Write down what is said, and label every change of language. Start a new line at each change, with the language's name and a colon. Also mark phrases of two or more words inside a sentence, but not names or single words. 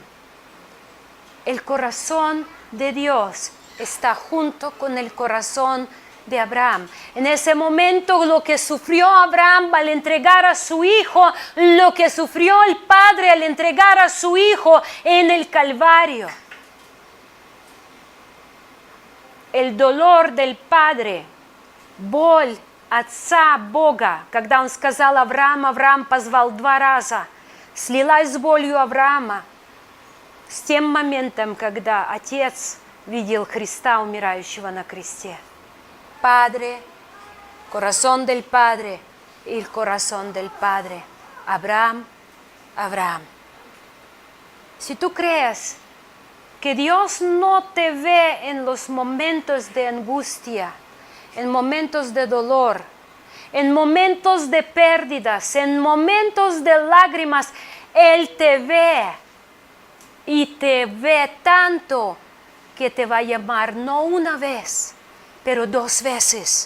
Spanish: El corazón de Dios está junto con el corazón de Abraham. En ese momento lo que sufrió Abraham al entregar a su hijo, lo que sufrió el padre al entregar a su hijo en el Calvario. El dolор del Padre,
Russian: боль Отца Бога, когда Он сказал Авраам, Авраам позвал 2 раза, слилась с болью Авраама с тем моментом, когда Отец видел Христа, умирающего на кресте.
Spanish: Padre, corazón del Padre y el corazón del Padre. Abraham, Abraham. Si tú crees que Dios no te ve en los momentos de angustia, en momentos de dolor, en momentos de pérdidas, en momentos de lágrimas, Él te ve y te ve tanto que te va a llamar no una vez, pero 2 veces.